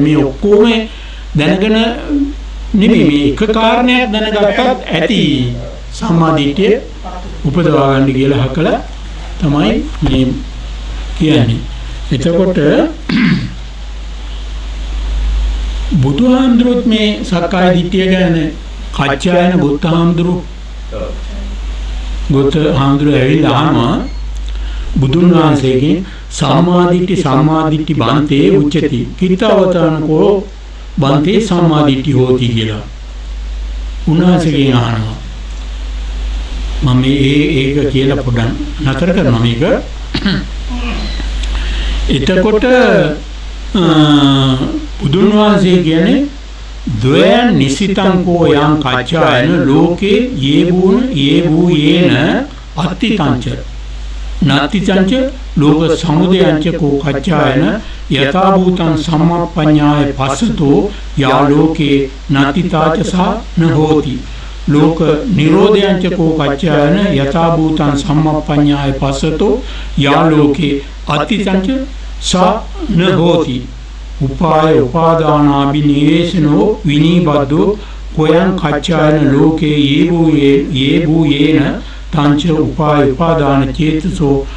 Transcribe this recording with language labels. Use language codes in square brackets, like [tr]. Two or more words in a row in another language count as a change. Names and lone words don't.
[si] මේ ඔක්කොම දැනගෙන නෙමෙයි මේ එක කාරණයක් දැනගත්තත් ඇති සම්මා දිට්ඨිය උපදවා ගන්න කියලා හකලා තමයි මේ කියන්නේ. එතකොට බුදුහාමුදුරුවොත් මේ සක්කාය දිට්ඨිය ගැන කච්චායන බුදුහාමුදුරුවෝ ඇවිල්ලා අහනවා බුදුන් වහන්සේගෙන් [pi] සම්මාදිට්ඨි බන්තේ උච්චති කිත්තවතානකෝ බන්තේ සම්මාදිට්ඨි හෝති [si] කියලා උන්වහන්සේගෙන් අහනවා. මම ඒක කියලා පොඩ්ඩක් නතර කරනවා මේක. එතකොට බුදුන් වහන්සේ කියන්නේ [pi] ද්වයන් නිසිතං කෝ යං කච්චායන ලෝකේ යේන අත්තිතංච නත්තිචංච ලෝක සමුදයංච කෝ කච්චායන යථා භූතං සම්මප්පඤ්ඤාය පස්සතෝ යා ලෝකේ නත්තිතාච සා න හෝති ලෝක නිරෝධයංච කෝ කච්චායන යථා භූතං සම්මප්පඤ්ඤාය පස්සතෝ යා ලෝකේ අත්තිචංච සා න හෝති උපාය උපාදානාබිනිවේෂනෝ විනීබද්දෝ කොයං කච්චායන ලෝකේ යේබූයේන තංච උපාය උපාදාන චේතසෝ